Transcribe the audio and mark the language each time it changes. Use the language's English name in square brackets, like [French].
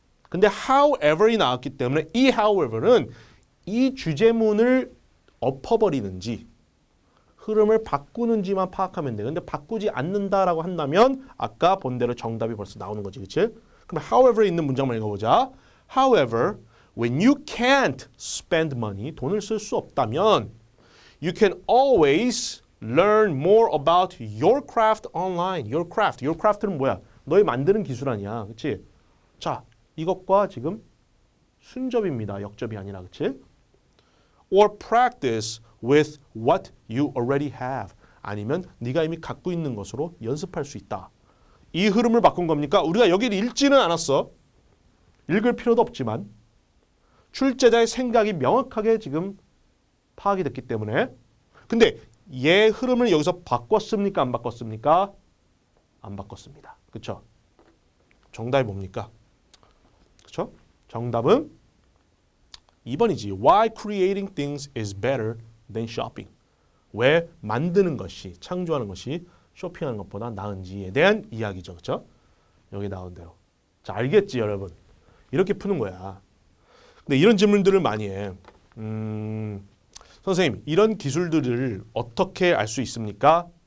[Korean] 근데 however이 나왔기 때문에 이 however는 이 주제문을 엎어버리는지 흐름을 바꾸는지만 파악하면 돼. 근데 바꾸지 않는다라고 한다면 아까 본 대로 정답이 벌써 나오는 거지. 그치? 그럼 however에 있는 문장만 읽어보자. [English] However, when you can't spend money, [Korean] 돈을 쓸 수 없다면 [English] you can always learn more about your craft online. Your craft. [Korean] Your craft는 뭐야? 너의 만드는 기술 아니야. 그치? 자, 이것과 지금 순접입니다. 역접이 아니라. 그치? [English] Or practice with what you already have. [Korean] 아니면 네가 이미 갖고 있는 것으로 연습할 수 있다. 이 흐름을 바꾼 겁니까? 우리가 여기를 읽지는 않았어. 읽을 필요도 없지만 출제자의 생각이 명확하게 지금 파악이 됐기 때문에 근데 얘 흐름을 여기서 바꿨습니까? 안 바꿨습니까? 안 바꿨습니다. 그렇죠? 정답이 뭡니까? 그렇죠? 정답은 2번이지. [English] Why creating things is better than shopping. [Korean] 왜 만드는 것이, 창조하는 것이 쇼핑하는 것보다 나은지에 대한 이야기죠. 그렇죠? 여기 나온 대로. 자, 알겠지, 여러분? 이렇게 푸는 거야. 근데 이런 질문들을 많이 해. 선생님, 이런 기술들을 어떻게 알 수 있습니까?